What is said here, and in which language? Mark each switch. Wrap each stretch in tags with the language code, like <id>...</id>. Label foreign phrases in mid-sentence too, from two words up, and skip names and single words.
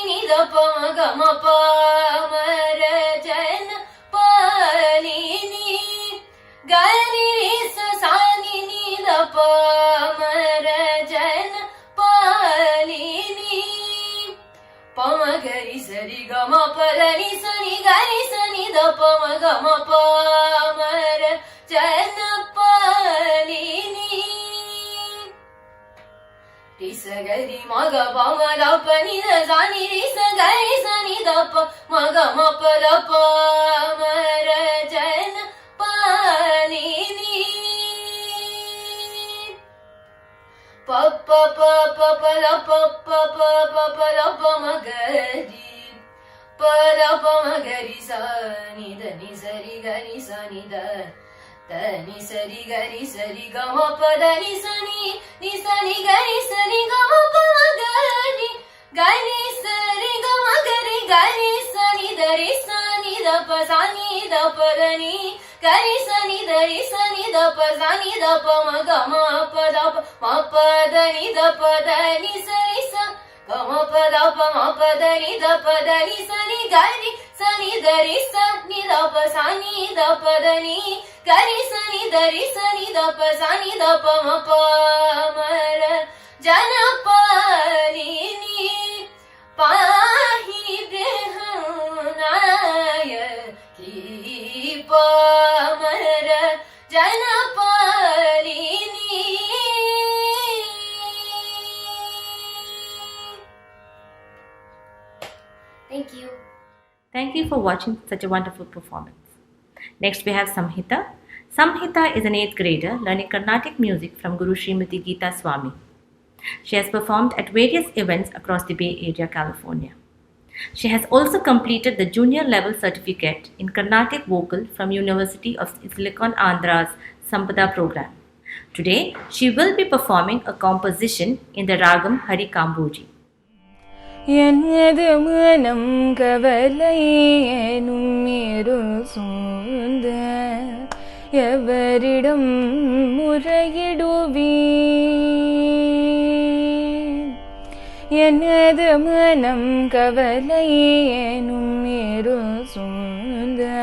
<sa>नि द पम गम पामर जन पालिनी गरि स सनि नि द पामर जन पालिनी पम गरि सरि गम पद नि सनि गरि सनि द पम गम पामर जन पालिनी रिस गरि मग पम द प नि द सनि रिस गरि सनि द प मग म प द पामर जन पालिनी प प प प प ल प प प प प ल प म गरि प ल प म गरि स नि द नि सरि गरि स नि द त नि सरि गरि सरि ग म प द नि स नि गरि सरि ग म प म गरि गरि सरि ग म गरि गरि स नि द रि स नि द प स नि द प द नि गरि स नि द रि स नि द प स नि द प म ग म प द प म प द नि द प द नि स रि स ग म प द प म प द नि द प द नि स नि गरि स नि द रि स नि द प स नि द प द नि गरि स नि द रि स नि द प स नि द प म प म र जन पालिनी पाहि बृहनायकी पामर जन पालिनी</sa> <en>Thank you. Thank you for watching such a wonderful performance. Next we have Samhita. Samhita is an 8th grader learning Carnatic music from Guru Srimati Geeta Swami. She has performed at various events across the Bay Area, California. She has also completed the junior level certificate in Carnatic vocal from University of Silicon Andhra's Sampada program. Today, she will be performing a composition in the Ragam Hari Kamboji.</en> <ta>எனது மனம் கவலை எனும் இருள் சூழ்ந்த எவரிடம் முறையிடுவேன் எனது மனம் கவலை எனும் இருள் சூழ்ந்த</ta>